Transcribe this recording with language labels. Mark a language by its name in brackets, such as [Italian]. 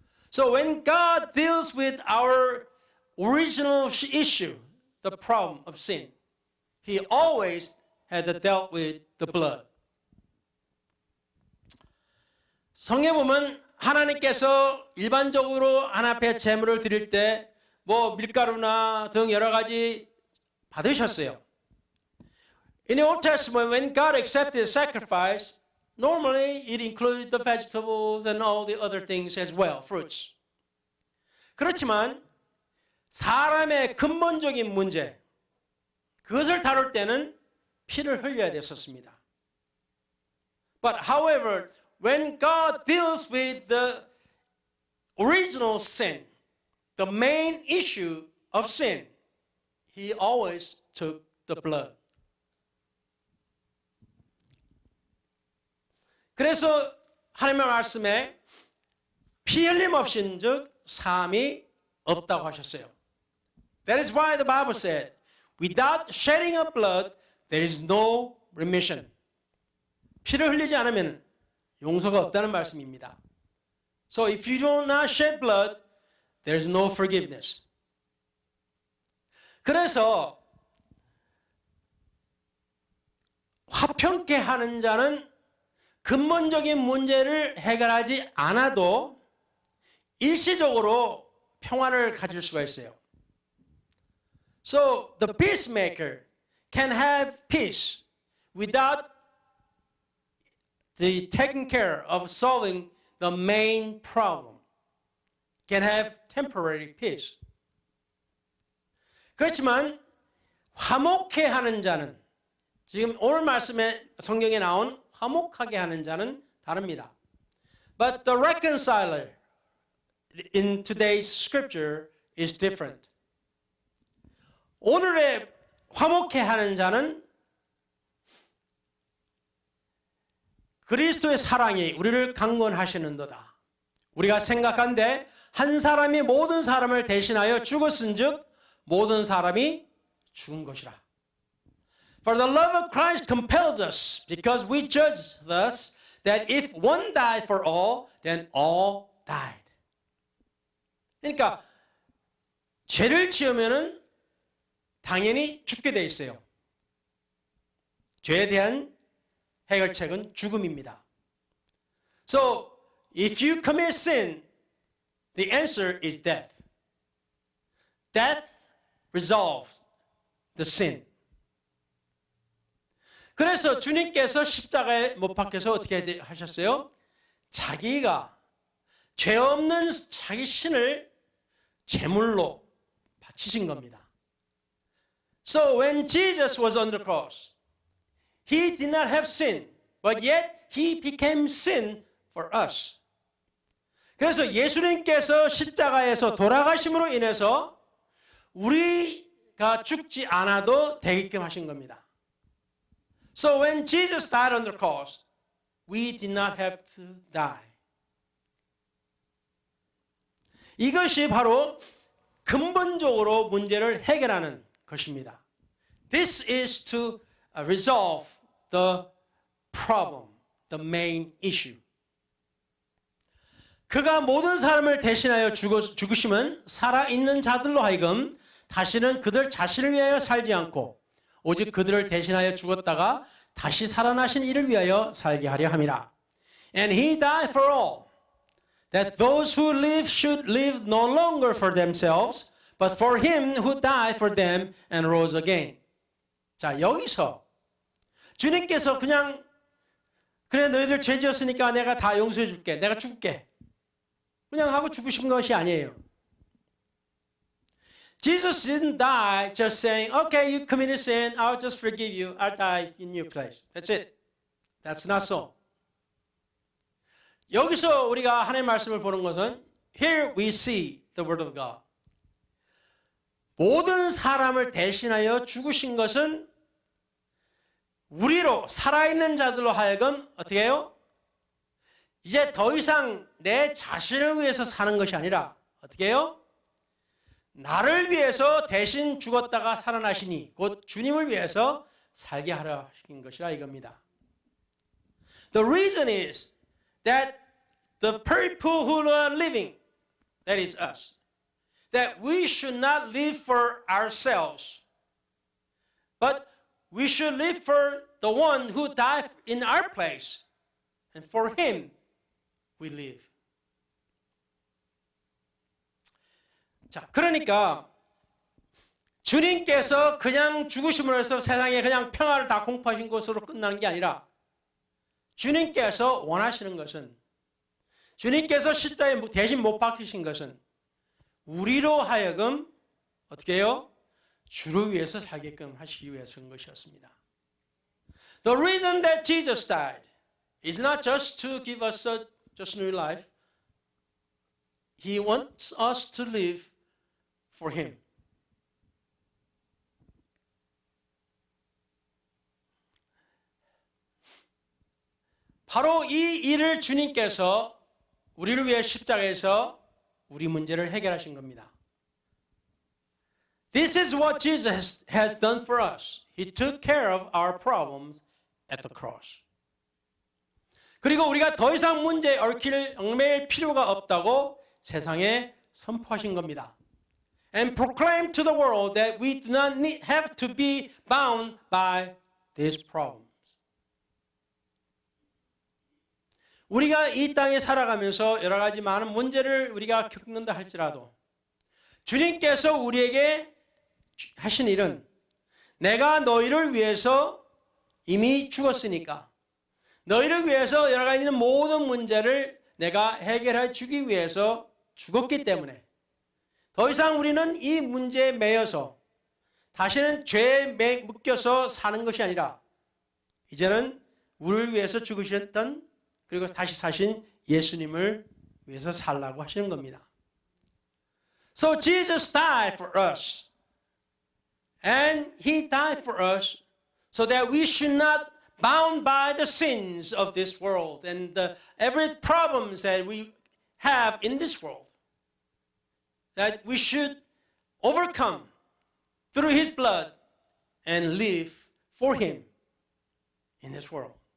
[English] So when God deals with our original issue, the problem of sin, He always had dealt with the blood. [Korean] 성경에 보면 하나님께서 일반적으로 하나님 앞에 제물을 드릴 때 밀가루나 등 여러 가지 받으셨어요. [English] In the Old Testament, when God accepted sacrifice, normally it included the vegetables and all the other things as well, fruits. [Korean] 그렇지만 사람의 근본적인 문제, 그것을 다룰 때는 피를 흘려야 됐었습니다. [English] But however, when God deals with the original sin, the main issue of sin, He always took the blood. [Korean] 그래서 하나님의 말씀에 피 흘림 없인즉 사함이 없다고 하셨어요. [English] That is why the Bible said, without shedding of blood, there is no remission. [Korean] 피를 흘리지 않으면 용서가 없다는 말씀입니다. [English] So if you do not shed blood, there is no forgiveness. [Korean] 그래서 화평케 하는 자는 근본적인 문제를 해결하지 않아도 일시적으로 평안을 가질 수가 있어요. [English] So the peacemaker can have peace without the taking care of solving the main problem. Can have temporary peace. [Korean] 그렇지만 화목해 하는 자는 지금 오늘 말씀에 성경에 나온 화목하게 하는 자는 다릅니다. [English] But the reconciler in today's scripture is different. [Korean] 오늘의 화목해 하는 자는 그리스도의 사랑이 우리를 강권하시는도다. 우리가 생각한데 한 사람이 모든 사람을 대신하여 죽었은즉 모든 사람이 죽은 것이라. [English] For the love of Christ compels us, because we judge thus that if one died for all, then all died. [Korean] 그러니까 죄를 지으면은 당연히 죽게 돼 있어요. 죄에 대한 해결책은 죽음입니다. [English] So if you commit sin, the answer is death. Death resolves the sin. [Korean] 그래서 주님께서 십자가에 못 박혀서 어떻게 하셨어요? 자기가 죄 없는 자기 신을 제물로 바치신 겁니다. [English] So when Jesus was on the cross, He did not have sin, but yet He became sin for us. [Korean] 그래서 예수님께서 십자가에서 돌아가심으로 인해서 우리가 죽지 않아도 되게끔 하신 겁니다. [English] So when Jesus died on the cross, we did not have to die. [Korean] 이것이 바로 근본적으로 문제를 해결하는 것입니다. [English] This is to resolve the problem the main issue. [Korean] 그가 모든 사람을 대신하여 죽으심은 살아있는 자들로 하여금 다시는 그들 자신을 위하여 살지 않고 오직 그들을 대신하여 죽었다가 다시 살아나신 이를 위하여 살게 하려 함이라. [English] And he died for all, that those who live should live no longer for themselves, but for him who died for them and rose again. [Korean] 자, 여기서 주님께서 그냥 그래 너희들 죄 지었으니까 내가 다 용서해 줄게. 내가 죽게. 그냥 하고 죽으신 것이 아니에요. [English] Jesus didn't die just saying, okay, you committed sin, I'll just forgive you. I'll die in your place. That's it. That's not so. [Korean] 여기서 우리가 하나님의 말씀을 보는 것은 [English] here we see the word of God. [Korean] 모든 사람을 대신하여 죽으신 것은 우리로 살아있는 자들로 하여금 어떻게 해요? 이제 더 이상 내 자신을 위해서 사는 것이 아니라 어떻게 해요? 나를 위해서 대신 죽었다가 살아나시니 곧 주님을 위해서 살게 하려 하신 것이라 이겁니다. [English] The reason is that the people who are living, that is us, that we should not live for ourselves, but we should live for the one who died in our place, and for him we live. [Korean] 자, 그러니까 주님께서 그냥 죽으심으로 해서 세상에 그냥 평화를 다 공포하신 것으로 끝나는 게 아니라 주님께서 원하시는 것은 주님께서 십자가에 대신 못 박히신 것은 우리로 하여금 어떻게 해요? 주를 위해서 살게끔 하시기 위해서인 것이었습니다. [English] The reason that Jesus died is not just to give us just new life. He wants us to live for him. [Korean] 바로 이 일을 주님께서 우리를 위해 십자가에서 우리 문제를 해결하신 겁니다. [English] This is what Jesus has done for us. He took care of our problems at the cross. [Korean] 그리고 우리가 더 이상 문제에 얽매일 필요가 없다고 세상에 선포하신 겁니다. [English] And proclaim to the world that we do not have to be bound by these problems. [Korean] 우리가 이 땅에 살아가면서 여러 가지 많은 문제를 우리가 겪는다 할지라도 주님께서 우리에게 하신 일은 내가 너희를 위해서 이미 죽었으니까 너희를 위해서 여러 가지 있는 모든 문제를 내가 해결해 주기 위해서 죽었기 때문에 더 이상 우리는 이 문제에 매여서 다시는 죄에 묶여서 사는 것이 아니라 이제는 우리를 위해서 죽으셨던 그리고 다시 사신 예수님을 위해서 살라고 하시는 겁니다. [English] So Jesus died for us. And he died for us so that we should not bound by the sins of this world and every problems that we have in this world. That we should overcome through his blood and live for him in this world.